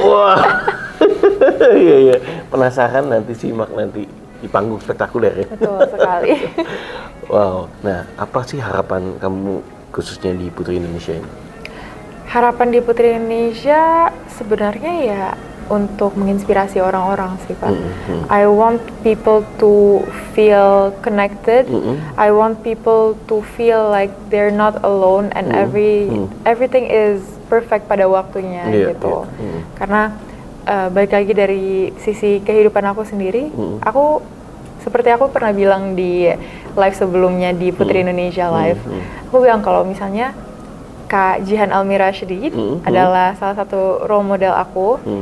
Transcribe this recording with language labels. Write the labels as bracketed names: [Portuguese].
[Indonesian] Wah, iya iya. Penasaran, nanti simak nanti di panggung spektakuler ya. Betul sekali. Wow. Nah, apa sih harapan kamu khususnya di Putri Indonesia ini? Harapan di Putri Indonesia sebenarnya ya untuk menginspirasi orang-orang sih Pak. [English] I want people to feel connected. I want people to feel like they're not alone and everything is perfect [Indonesian] pada waktunya gitu. Karena balik lagi dari sisi kehidupan aku sendiri, aku seperti aku pernah bilang di live sebelumnya di Putri Indonesia Live, aku bilang kalau misalnya Kak Jihan Almira Syedid adalah salah satu role model aku.